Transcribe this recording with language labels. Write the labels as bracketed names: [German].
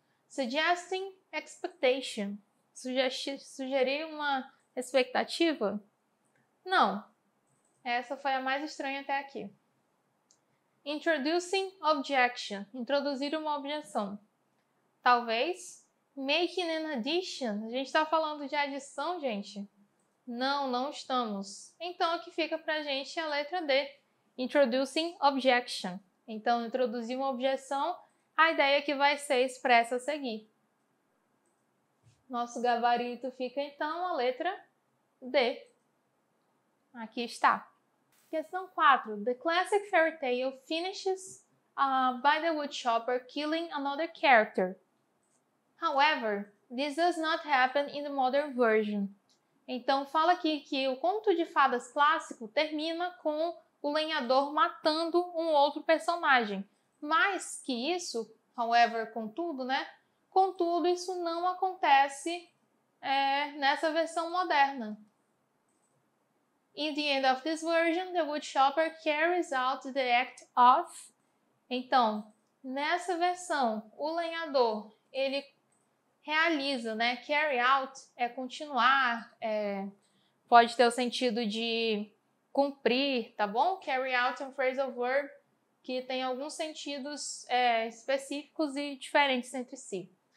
[English] Suggesting expectation. [Portuguese] Sugerir uma expectativa? Não. Essa foi a mais estranha até aqui. [English] Introducing objection. [Portuguese] Introduzir uma objeção. Talvez. [English] Making an addition. [Portuguese] A gente está falando de adição, gente? Não estamos. Então, aqui fica pra gente a letra D. [English] Introducing objection. [Portuguese] Então, introduzir uma objeção, a ideia que vai ser expressa a seguir. Nosso gabarito fica, então, a letra D. Aqui está. Questão 4. [English] The classic fairy tale finishes by the woodchopper killing another character. However, this does not happen in the modern version. [Portuguese] Então, fala aqui que o conto de fadas clássico termina com o lenhador matando um outro personagem. Mais que isso, however, contudo, né? Contudo, isso não acontece nessa versão moderna. [English] In the end of this version, the woodchopper carries out the act of. [Portuguese] Então, nessa versão, o lenhador, ele realiza, né? Carry out é continuar, pode ter o sentido de cumprir, tá bom? Carry out é um phrasal verb que tem alguns sentidos específicos e diferentes entre si.